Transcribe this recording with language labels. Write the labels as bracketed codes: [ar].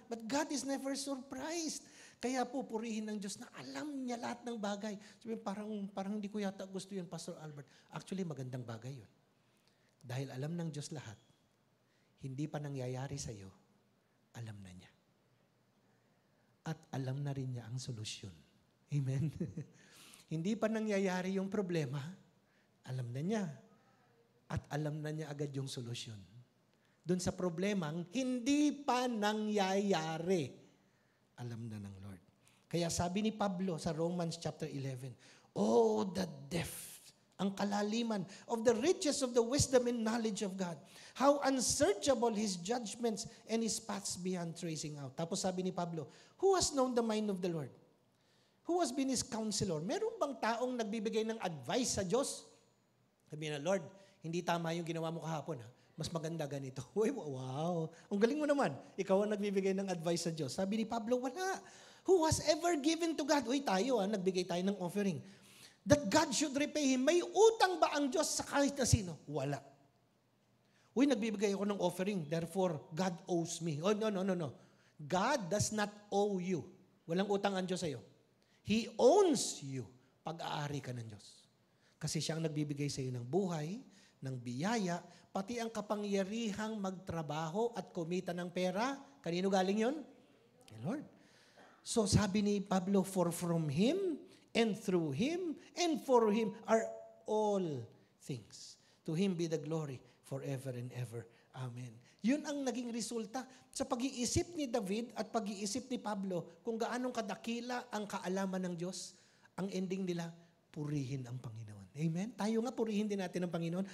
[en] But God is never surprised. [tl] Kaya po, purihin ng Diyos na alam niya lahat ng bagay. Sabi, parang hindi ko yata gusto yun, Pastor Albert. Actually, magandang bagay yun. Dahil alam ng Diyos lahat, hindi pa nangyayari sa iyo, alam na niya. At alam na rin niya ang solusyon. Amen? Hindi pa nangyayari yung problema, alam na niya. At alam na niya agad yung solusyon. Doon sa problemang hindi pa nangyayari, alam na ng Lord. Kaya sabi ni Pablo sa [en] Romans chapter 11, oh, the depth, [tl] ang kalaliman [en] of the riches of the wisdom and knowledge of God. How unsearchable His judgments and His paths beyond tracing out. [tl] Tapos sabi ni Pablo, [en] who has known the mind of the Lord? Who has been His counselor? [tl] Meron bang taong nagbibigay ng advice sa Diyos? Sabi na, Lord, hindi tama yung ginawa mo kahapon. Ha? Mas maganda ganito. Uy, wow, ang galing mo naman. Ikaw ang nagbibigay ng advice sa Diyos. Sabi ni Pablo, wala. [en] Who has ever given to God? [tl] Uy, tayo nagbigay tayo ng offering. [en] That God should repay him. [tl] May utang ba ang Diyos sa kahit na sino? Wala. Uy, nagbibigay ako ng offering, therefore, [en] God owes me. Oh, no. God does not owe you. [tl] Walang utang ang Diyos sa'yo. [en] He owns you [tl] pag-aari ka ng Diyos. Kasi siya ang nagbibigay sa iyo ng buhay, ng biyaya, pati ang kapangyarihang magtrabaho at kumita ng pera. Kanino galing yun? Kay Lord. So sabi ni Pablo, [en] for from Him, and through Him, and for Him are all things. To Him be the glory forever and ever. Amen. [tl] Yun ang naging resulta sa pag-iisip ni David at pag-iisip ni Pablo kung gaanong kadakila ang kaalaman ng Diyos. Ang ending nila, purihin ang Panginoon. Amen? Tayo nga, purihin din natin ang Panginoon.